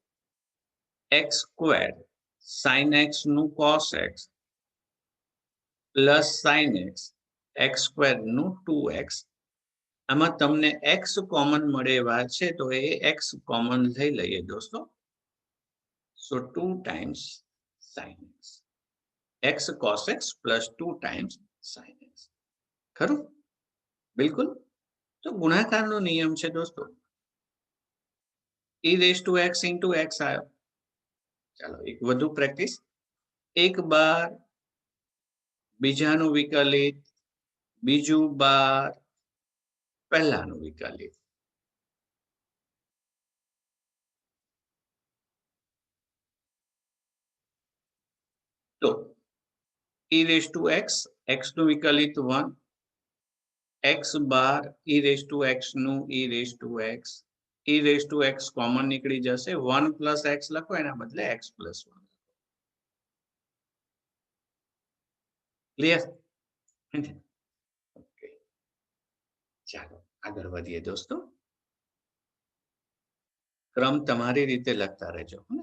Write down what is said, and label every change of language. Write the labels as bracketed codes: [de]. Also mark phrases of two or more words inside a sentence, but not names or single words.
[gu] x સ્ક્વેર sin x નું cos x પ્લસ sin x x સ્ક્વેર નું 2x. આમાં તમને x કોમન મળે એવા છે તો એ x કોમન લઈ લઈએ દોસ્તો. [en] સો 2 times sin x. x cos x plus 2 times sin x. [gu] ખરું? બિલકુલ. તો ગુણાકારનો નિયમ છે દોસ્તો. [en] e raised to x into x આવ્યો. [gu] ચાલો એક વધુ પ્રેક્ટિસ. એક બાર બીજાનું વિકલિત બીજું બાર પહેલાનું વિકલિત. તો [en] e raised to x [gu] નું વિકલિત 1, x બાર [en] e raised to x [gu] નું [en] e raised to x, e raised to x [gu] કોમન નીકળી જશે, 1 પ્લસ x લખો એના બદલે x પ્લસ 1. [en] ક્લિયર? [gu] ઓકે, ચાલો આગળ વધીએ દોસ્તો. ક્રમ તમારી રીતે લખતા રહેજો.